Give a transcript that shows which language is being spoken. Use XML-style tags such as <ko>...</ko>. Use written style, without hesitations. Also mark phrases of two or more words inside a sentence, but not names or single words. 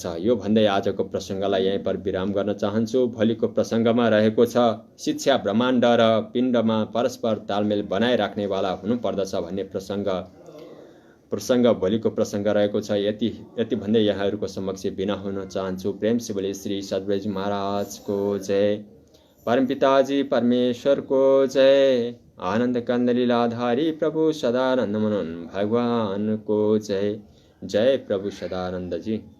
<ne>यो भन्दै आजको प्रसङ्गलाई यहीँ पर विराम गर्न चाहन्छु। भोलिको प्रसङ्गमा रहेको छ शिक्षा ब्रह्माण्ड र पिण्डमा परस्पर तालमेल बनाइराख्नेवाला हुनुपर्दछ भन्ने प्रसङ्ग भोलिको प्रसङ्ग रहेको छ। यति भन्दै यहाँहरूको समक्ष बिना हुन चाहन्छु।</ne> <hi>प्रेम से बोले श्री सद्गुरुजी महाराज को जय, परमपिताजी परमेश्वर को जय, आनंद कंद लीलाधारी प्रभु सदानंद मनन भगवान को जय। जय प्रभु सदानंद जी।</hi>